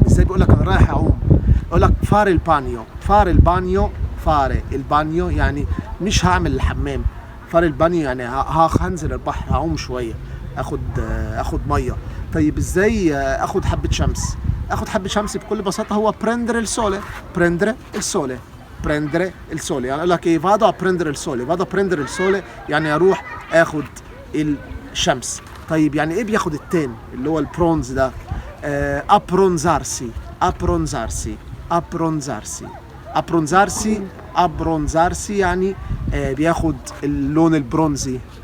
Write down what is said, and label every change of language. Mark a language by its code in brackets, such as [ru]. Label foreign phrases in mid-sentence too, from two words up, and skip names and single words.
[ar] ازاي بقول لك انا رايح اعوم؟ اقول لك [it] fare il bagno [ar] يعني مش هعمل الحمام. [it] fare il bagno [ar] يعني هنزل البحر، هعوم شويه، اخد ميه. طيب ازاي اخد حبه شمس؟ بكل بساطه هو [it] prendere il sole [ar] يعني اقول لك ايه، [it] vado a prendere il sole [ar] يعني اروح اخد الشمس. طيب يعني ايه بياخد التان اللي هو البرونز ده؟ ابرونزارسي يعني بياخد اللون البرونزي.